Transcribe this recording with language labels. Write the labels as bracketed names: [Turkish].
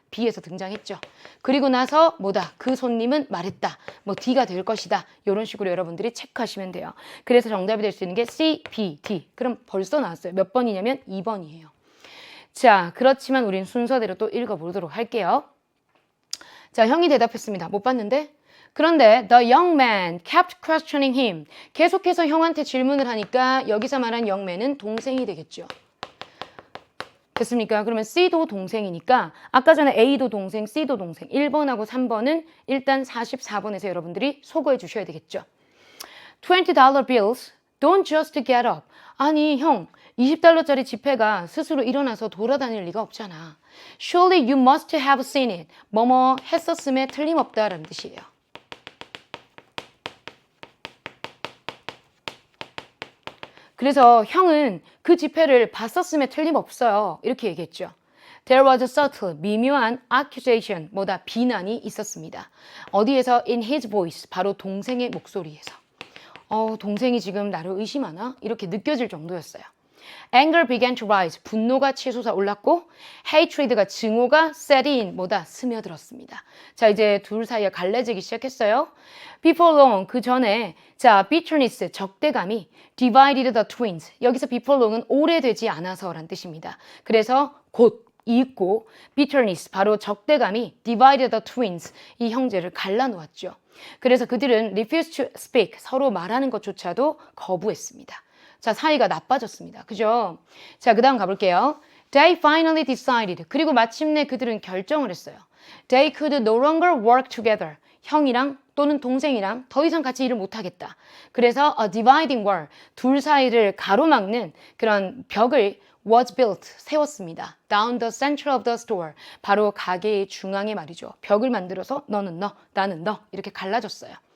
[Korean] B에서 등장했죠. 그리고 나서 뭐다? 그 손님은 말했다. 뭐 D가 될 것이다. 이런 식으로 여러분들이 체크하시면 돼요. 그래서 정답이 될 수 있는 게 C, B, D. 그럼 벌써 나왔어요. 몇 번이냐면 2번이에요. 자, 그렇지만 우린 순서대로 또 읽어보도록 할게요. 자, 형이 대답했습니다. 못 봤는데? [English] 그런데 the young man kept questioning him. [Korean] 계속해서 형한테 질문을 하니까 여기서 말한 young man은 동생이 되겠죠. 됐습니까? 그러면 C도 동생이니까 아까 전에 A도 동생, C도 동생 1번하고 3번은 일단 44번에서 여러분들이 소거해 주셔야 되겠죠. [English] $20 bills don't just get up. [Korean] 아니 형 20달러짜리 지폐가 스스로 일어나서 돌아다닐 리가 없잖아. [English] Surely you must have seen it. [Korean] 뭐뭐 했었음에 틀림없다라는 뜻이에요. 그래서 형은 그 지폐를 봤었음에 틀림없어요. 이렇게 얘기했죠. [English] There was a subtle, 미묘한 accusation, [Korean] 뭐다 비난이 있었습니다. 어디에서? [English] In his voice, [Korean] 바로 동생의 목소리에서. 동생이 지금 나를 의심하나? 이렇게 느껴질 정도였어요. [English] Anger began to rise, [Korean] 분노가 치솟아 올랐고 hatred가 증오가 set in, 뭐다 스며들었습니다. 자 이제 둘 사이에 갈라지기 시작했어요. [English] Before long, [Korean] 그 전에 자 [English] bitterness, 적대감이 divided the twins. [Korean] 여기서 before long은 오래되지 않아서란 뜻입니다. 그래서 곧 있고 bitterness, 바로 적대감이 [English] divided the twins, [Korean] 이 형제를 갈라놓았죠. 그래서 그들은 [English] refused to speak, [Korean] 서로 말하는 것조차도 거부했습니다. 자, 사이가 나빠졌습니다. 그죠? 자, 그 다음 가볼게요. [English] They finally decided. [Korean] 그리고 마침내 그들은 결정을 했어요. [English] They could no longer work together. [Korean] 형이랑 또는 동생이랑 더 이상 같이 일을 못하겠다. 그래서 [English] a dividing wall, [Korean] 둘 사이를 가로막는 그런 벽을 [English] was built, [Korean] 세웠습니다. [English] Down the center of the store. [Korean] 바로 가게의 중앙에 말이죠. 벽을 만들어서 너는 너, 나는 너 이렇게 갈라졌어요.